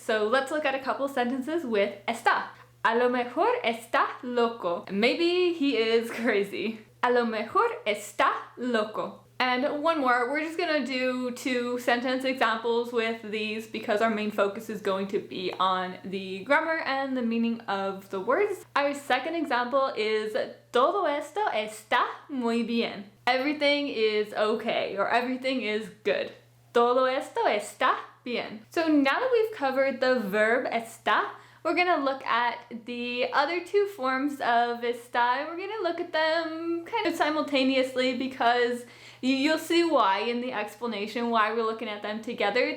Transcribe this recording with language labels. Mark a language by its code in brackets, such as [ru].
[en] So let's look at a couple sentences with está. [es] A lo mejor está loco. [en] Maybe he is crazy. [es] A lo mejor está loco. [en] And one more, we're just gonna do 2 sentence examples with these because our main focus is going to be on the grammar and the meaning of the words. Our second example is [es] todo esto está muy bien. [en] Everything is okay, or everything is good. [es] Todo esto está bien. [en] So now that we've covered the verb está, we're gonna look at the other 2 forms of esta. We're gonna look at them kind of simultaneously because you'll see why in the explanation why we're looking at them together.